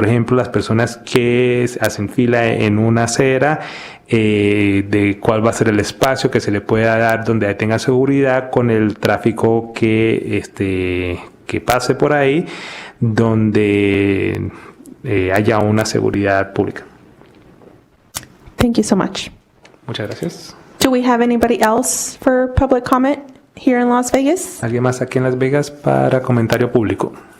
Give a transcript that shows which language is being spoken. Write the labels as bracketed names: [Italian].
[Spanish] Por ejemplo, las personas que hacen fila en una acera, de cuál va a ser el espacio que se le pueda dar donde tenga seguridad con el tráfico que pase por ahí, donde haya una seguridad pública. [English] Thank you so much. [Spanish] Muchas gracias. [English] Do we have anybody else for public comment here in Las Vegas? [Spanish] ¿Alguien más aquí en Las Vegas para comentario público?